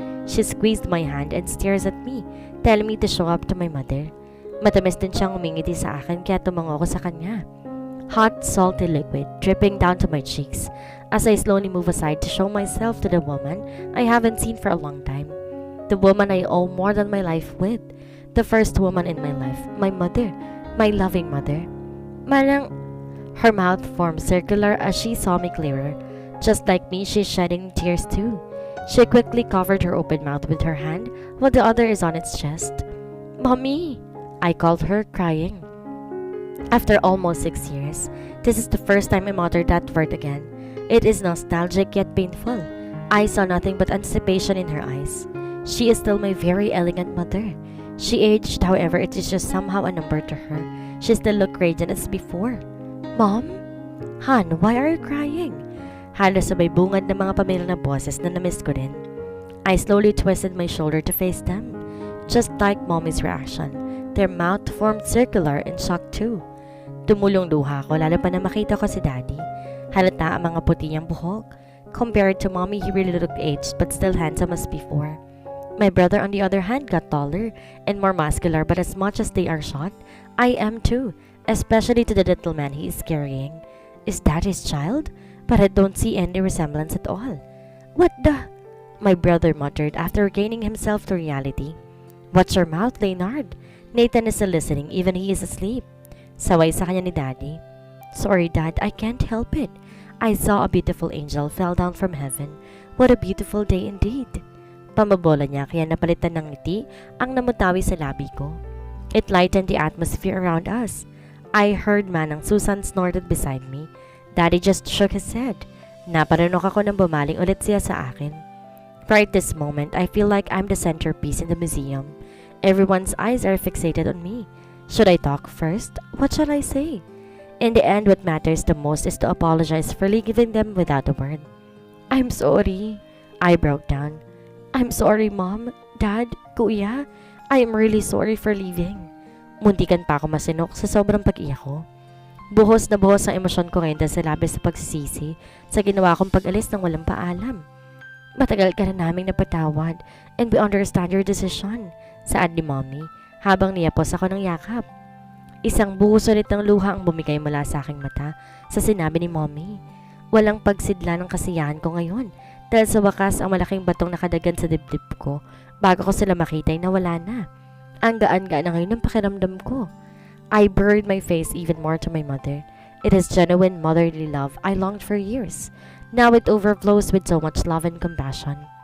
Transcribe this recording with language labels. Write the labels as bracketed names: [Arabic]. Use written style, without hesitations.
[English] She squeezed my hand and stares at me, telling me to show up to my mother. [Filipino] Matamis din siyang umingiti sa akin kaya tumango ko sa kanya. [English] Hot, salty liquid dripping down to my cheeks as I slowly move aside to show myself to the woman I haven't seen for a long time. The woman I owe more than my life with. The first woman in my life, my mother, my loving mother. Manang, her mouth formed circular as she saw me clearer. Just like me, she's shedding tears too. She quickly covered her open mouth with her hand while the other is on its chest. Mommy! I called her, crying. After almost 6 years, this is the first time I muttered that word again. It is nostalgic yet painful. I saw nothing but anticipation in her eyes. She is still my very elegant mother. She aged, however, it is just somehow a number to her. She still looked radiant as before. Mom? Han, why are you crying? [Filipino] Halos sabay bungad ng mga pamilya na boses na namiss ko din. [English] I slowly twisted my shoulder to face them. Just like Mommy's reaction, their mouth formed circular in shock too. [Filipino] Tumulong luha ko lalo pa na makita ko si Daddy. Halata ang mga puti niyang buhok. [English] Compared to Mommy, he really looked aged but still handsome as before. My brother on the other hand got taller and more muscular, but as much as they are short, I am too, especially to the little man he is carrying. Is that his child? But I don't see any resemblance at all. What the? My brother muttered after regaining himself to reality. Watch your mouth, Leonard. Nathan is still listening, even he is asleep. [Filipino] Saway sa kanya ni Daddy. [English] Sorry, Dad, I can't help it. I saw a beautiful angel fell down from heaven. What a beautiful day indeed. [Filipino] Pamabola niya kaya napalitan ng ngiti ang namutawi sa labi ko. [English] It lightened the atmosphere around us. I heard Manang Susan snorted beside me. Daddy just shook his head. [Filipino] Naparunok ako nang bumaling ulit siya sa akin. [English] Right this moment, I feel like I'm the centerpiece in the museum. Everyone's eyes are fixated on me. Should I talk first? What shall I say? In the end, what matters the most is to apologize for leaving them without a word. I'm sorry. I broke down. I'm sorry, Mom, Dad, Kuya. I am really sorry for leaving. [Filipino] Muntikan pa ako masinok sa sobrang pag-iyak ko. Buhos na buhos ang emosyon ko ngayon dahil sa labis sa pagsisisi sa ginawa kong pag-alis ng walang paalam. Matagal ka na naming napatawad [English] and we understand your decision, [Filipino] saad ni Mommy habang niyapos ako ng yakap. Isang buhos ulit ng luha ang bumigay mula sa aking mata sa sinabi ni Mommy. Walang pagsidla ng kasiyahan ko ngayon dahil sa wakas ang malaking batong nakadagan sa dibdib ko bago ko sila makita ay nawala na. Ang gaan-gaan na ngayon ang pakiramdam ko. [English] I buried my face even more to my mother. It is genuine motherly love I longed for years. Now it overflows with so much love and compassion.